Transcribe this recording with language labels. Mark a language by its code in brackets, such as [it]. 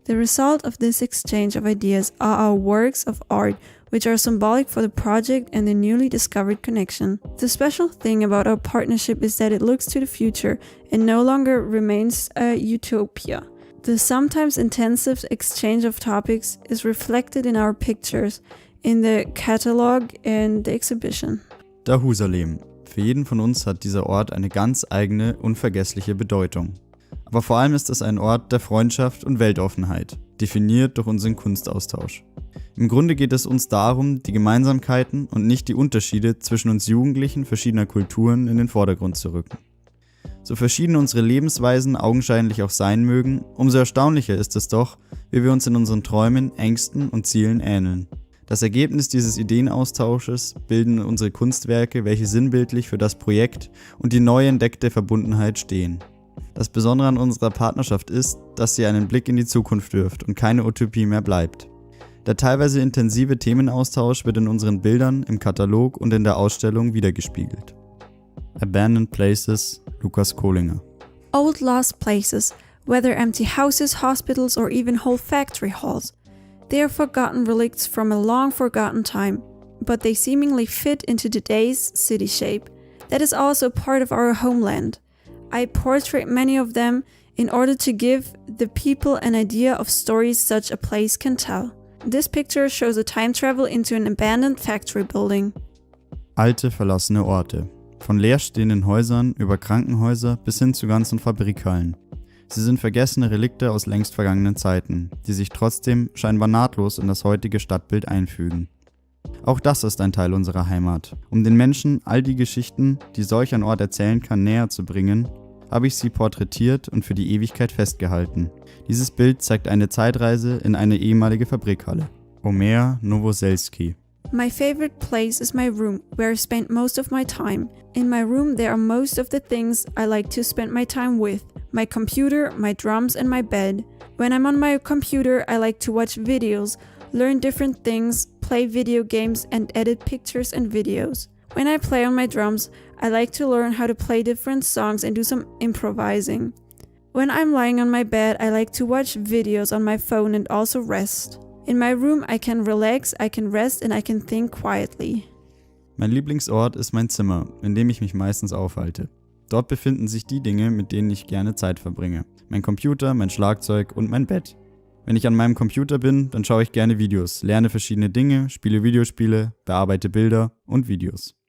[en] The result of this exchange of ideas are our works of art, which are symbolic for the project and the newly discovered connection. The special thing about our partnership is that it looks to the future and no longer remains a utopia. The sometimes intensive exchange of topics is reflected in our pictures, in the catalog and the exhibition. Dahusalem. [de] Für jeden von uns hat dieser Ort eine ganz eigene, unvergessliche Bedeutung. Aber vor allem ist es ein Ort der Freundschaft und Weltoffenheit, definiert durch unseren Kunstaustausch. Im Grunde geht es uns darum, die Gemeinsamkeiten und nicht die Unterschiede zwischen uns Jugendlichen verschiedener Kulturen in den Vordergrund zu rücken. So verschieden unsere Lebensweisen augenscheinlich auch sein mögen, umso erstaunlicher ist es doch, wie wir uns in unseren Träumen, Ängsten und Zielen ähneln. Das Ergebnis dieses Ideenaustausches bilden unsere Kunstwerke, welche sinnbildlich für das Projekt und die neu entdeckte Verbundenheit stehen. Das Besondere an unserer Partnerschaft ist, dass sie einen Blick in die Zukunft wirft und keine Utopie mehr bleibt. Der teilweise intensive Themenaustausch wird in unseren Bildern, im Katalog und in der Ausstellung wiedergespiegelt. [en] Abandoned Places, Lukas Kohlinger. Old lost places, whether empty houses, hospitals, or even whole factory halls. They are forgotten relicts from a long forgotten time, but they seemingly fit into today's city shape. That is also part of our homeland. I portray many of them in order to give the people an idea of stories such a place can tell. This picture shows a time travel into an abandoned factory building. [de] Alte, verlassene Orte. Von leerstehenden Häusern über Krankenhäuser bis hin zu ganzen Fabrikhallen. Sie sind vergessene Relikte aus längst vergangenen Zeiten, die sich trotzdem scheinbar nahtlos in das heutige Stadtbild einfügen. Auch das ist ein Teil unserer Heimat. Um den Menschen all die Geschichten, die solch ein Ort erzählen kann, näher zu bringen, habe ich sie porträtiert und für die Ewigkeit festgehalten. Dieses Bild zeigt eine Zeitreise in eine ehemalige Fabrikhalle. [en] Omer Nowoselski. My favorite place is my room, where I spend most of my time. In my room there are most of the things I like to spend my time with. My computer, my drums and my bed. When I'm on my computer I like to watch videos, learn different things, play video games and edit pictures and videos. When I play on my drums, I like to learn how to play different songs and do some improvising. When I'm lying on my bed, I like to watch videos on my phone and also rest. In my room, I can relax, I can rest and I can think quietly. [de] Mein Lieblingsort ist mein Zimmer, in dem ich mich meistens aufhalte. Dort befinden sich die Dinge, mit denen ich gerne Zeit verbringe. Mein Computer, mein Schlagzeug und mein Bett. Wenn ich an meinem Computer bin, dann schaue ich gerne Videos, lerne verschiedene Dinge, spiele Videospiele, bearbeite Bilder und Videos.